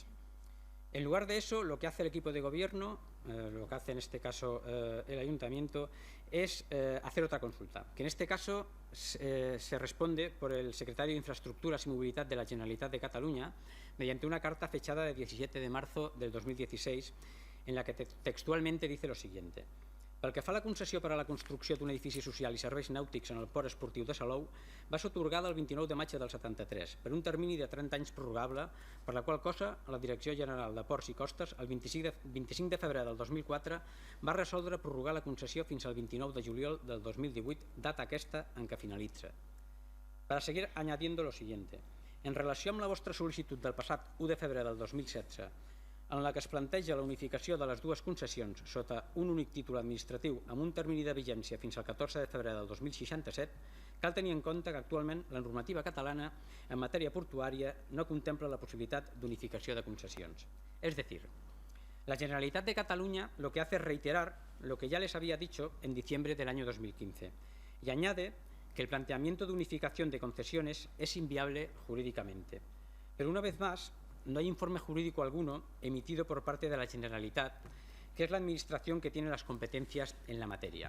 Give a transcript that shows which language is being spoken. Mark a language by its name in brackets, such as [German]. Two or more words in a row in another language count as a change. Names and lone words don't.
[Spanish] En lugar de eso, lo que hace el equipo de gobierno, lo que hace en este caso el ayuntamiento, es hacer otra consulta, que en este caso se responde por el secretario de Infraestructuras y Movilidad de la Generalitat de Cataluña mediante una carta fechada de 17 de marzo del 2016 en la que textualmente dice lo siguiente. [Catalan] Pel que fa a la concessió per a la construcció d'un edifici social i serveis nàutics en el port esportiu de Salou, va ser atorgada el 29 de maig del 73 per un termini de 30 anys prorrogable, per la qual cosa la Direcció General de Ports i Costes el 25 de febrer del 2004 va resoldre prorrogar la concessió fins al 29 de juliol del 2018, data aquesta en què finalitza. [Spanish] Para seguir añadiendo lo siguiente. [Catalan] En relació amb la vostra sol·licitud del passat 1 de febrer del 2016, en la que es planteja la unificació de les dues concessions sota un únic títol administratiu amb un termini de vigència fins al 14 de febrer del 2067, cal tenir en compte que actualment la normativa catalana en matèria portuària no contempla la possibilitat d'unificació de concessions. [Spanish] Es decir, la Generalitat de Cataluña lo que hace es reiterar lo que ya les había dicho en diciembre del año 2015 y añade que el planteamiento de unificación de concesiones es inviable jurídicamente. Pero una vez más, no hay informe jurídico alguno emitido por parte de la Generalitat, que es la administración que tiene las competencias en la materia.